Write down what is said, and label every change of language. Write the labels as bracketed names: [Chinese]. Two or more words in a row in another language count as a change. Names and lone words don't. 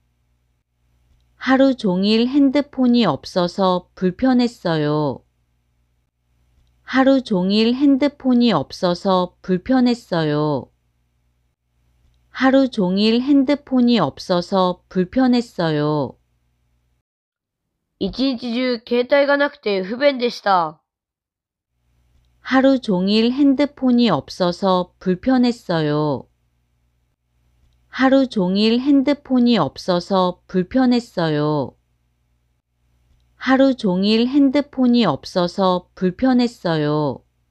[Korean] 하루 종일 핸드폰이 없어서 불편했어요. 하루 종일 핸드폰이 없어서 불편했어요. 하루 종일 핸드폰이 없어서 불편했어요. [Japanese] 一日中携帯がなくて不便でした。 [Korean] 하루 종일 핸드폰이 없어서 불편했어요. 하루 종일 핸드폰이 없어서 불편했어요. 하루 종일 핸드폰이 없어서 불편했어요.